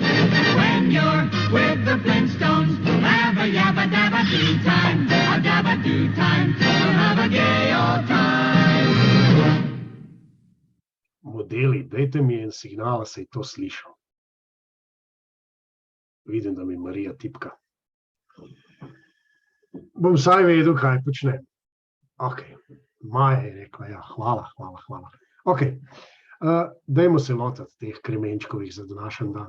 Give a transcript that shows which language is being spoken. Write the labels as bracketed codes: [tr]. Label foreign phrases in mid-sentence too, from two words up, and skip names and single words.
[en] When you're with the Flintstones, have a yabba-dabba-doo time, a dabba-doo time, we'll have a gay old time. [sl] Modeli, dajte mi en signal, da se je to slišal. Vidim, da mi Marija tipka. Bom vsaj vedel, kaj počnem. Ok, Maja je rekla, ja, hvala. Ok, dajmo se lotati teh kremenčkovih za današnji dan.